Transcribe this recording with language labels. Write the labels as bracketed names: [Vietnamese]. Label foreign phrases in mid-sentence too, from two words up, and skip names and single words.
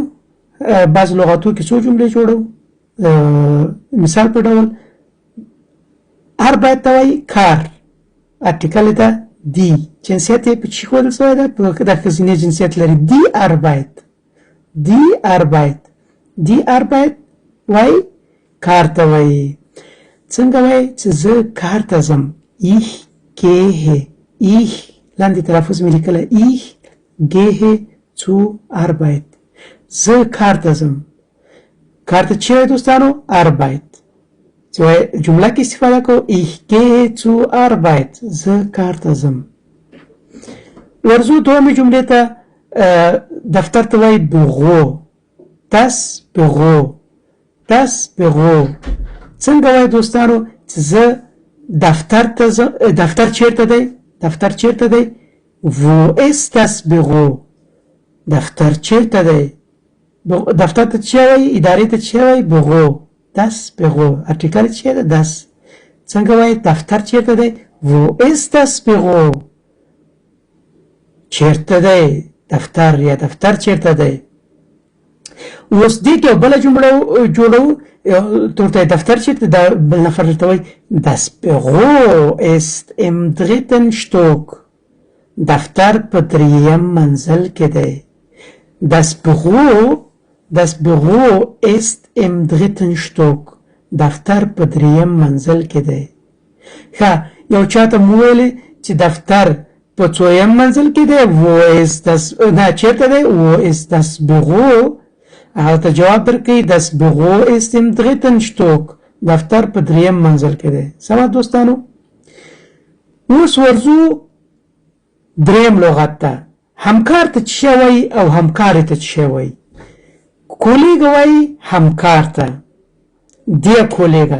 [Pashto] بعض لغاتو کې څو جملې جوړو. مثال په ډول اربایت ته وایي کار. ارټیکل ده دی. جنسیت یې په چی ښودل شوی ده؟ په د ښځینه جنسیت لري. [German] die Arbeit. die Arbeit. die Arbeit [Pashto] وایي کار ته وایي. څنګه وایي چې زه کار ته ځم؟ [German] ich gehe. [Pashto] ich لاندې تلفظ مې لیکلی. [German] ich gehe zur Arbeit. [Pashto] زه کار ته ځم. کار ته چی وایي دوستانو؟ اربایت. چې وایي جمله کې استفاده کوو [German] ich gehe zur Arbeit. [Pashto] زه کار ته ځم. ورځو دومې جملې ته دفتر ته وایي بغو. [German] das Büro. das Büro. [Pashto] څنګه وایي دوستانو چې زه دفتر ته ځم؟ دفتر چیرته دی؟ دفتر چیرته دی؟ [German] wo ist das Büro. [Pashto] دفتر چیرته دی؟ دفتر ته چی وایي؟ ادارې ته چی وایي؟ بغو. [German] das Büro. [Pashto] ارټیکل چی ده؟ das. څنګه وایي دفتر چیرته دی؟ [German] wo ist das Büro. [Pashto] چیرته دی دفتر یا دفتر چیرته دی؟ اوس دې کې بله جمله جوړو. ورته دفتر چیرته ده؟ بل نفر ورته وایي [German] das Büro ist im 3. Stock. [Pashto] دفتر په 3م منزل کې دی. [German] das Büro ist im 3. Stock. [Pashto] دفتر په 3م منزل کې دی. ښه یو چاته مو ویلې چې دفتر په 2م منزل کې دی. [German] wo ist das [Pashto] نه چیرته دی؟ [German] wo ist das Büro. [Pashto] هغه ته جواب درکوي [German] das Büro ist im 3. Stock. [Pashto] دفتر په 3م منزل کې دی. سمه دوستانو؟ اوس ورځو دریم لغت ته. همکار ته چی وایي او همکارې ته چی وایي؟ کولیګه وایي همکار ته. [German] die Kollege.